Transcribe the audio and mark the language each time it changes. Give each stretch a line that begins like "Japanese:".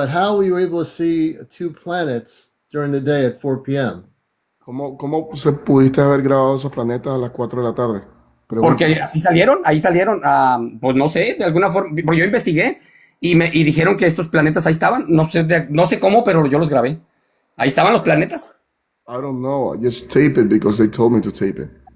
English: But how were you able to see two planets during the day at 4 p.m.?
Spanish: ¿Cómo se pudiste haber grabado esos planetas a las 4 de la tarde? Pregunta. Porque así salieron, ahí salieron, pues no sé, de alguna forma, porque yo investigué y dijeron que estos planetas ahí estaban, no sé cómo, pero yo los grabé. Ahí estaban los planetas.
English: I don't know. I just tape it because they told me to tape it.